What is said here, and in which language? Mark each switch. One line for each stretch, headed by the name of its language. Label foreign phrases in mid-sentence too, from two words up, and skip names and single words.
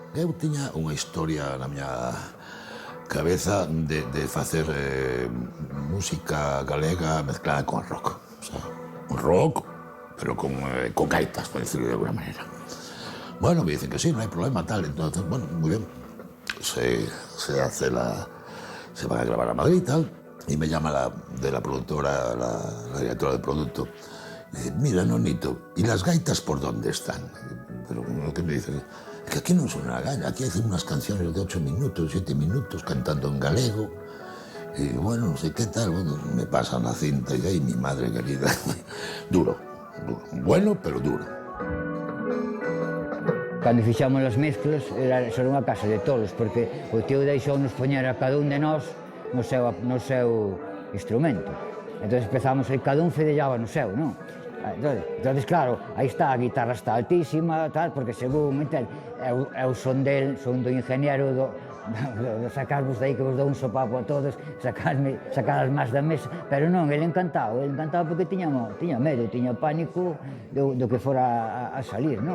Galician: Eu tiña unha historia na miña cabeza de facer música galega mezclada con rock.
Spanish: O sea, un rock, pero con gaitas, por decirlo de alguna manera. Bueno, me dicen que sí, no hay problema, tal. Entonces, bueno, muy bien. Se van a grabar a Madrid y tal. Y me llama de la productora, la directora de producto. Y dice, mira, Nonito, ¿y las gaitas por dónde están? Pero lo que me dicen, es que aquí no suena la gaita, aquí hacen unas canciones de 8 minutos, 7 minutos, cantando en galego. Y bueno, no sé qué tal, bueno, me pasan la cinta y ahí mi madre querida. Duro, duro. Bueno, pero duro.
Galician: Cando fixamos as mezclas, era unha casa de tolos, porque o tío deixou-nos poñer a cada un de nós no seu instrumento. Entón empezamos, cada un fedellaba no seu, non? Entón, claro, aí está, a guitarra está altísima, tal, porque según, é o son do ingeniero, sacarvos de aí que vos dou un sopapo a todos, sacar as más da mesa, pero non, ele encantado porque tiña medo, tiña pánico do que fora a salir, non?